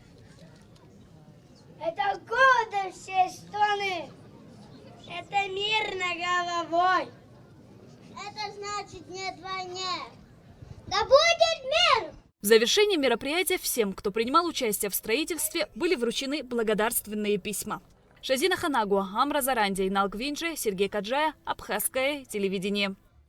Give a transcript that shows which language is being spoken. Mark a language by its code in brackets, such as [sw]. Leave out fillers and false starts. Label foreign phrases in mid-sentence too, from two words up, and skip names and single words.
[ru] Это гордость всей страны. Это мир над головой. Это значит нет войне. Да будет мир! В завершении мероприятия всем, кто принимал участие в строительстве, были вручены благодарственные письма. Шазина Ханагуа, Амра Зарандия, Инал Гвинджи, Сергей Каджая, Абхазское телевидение.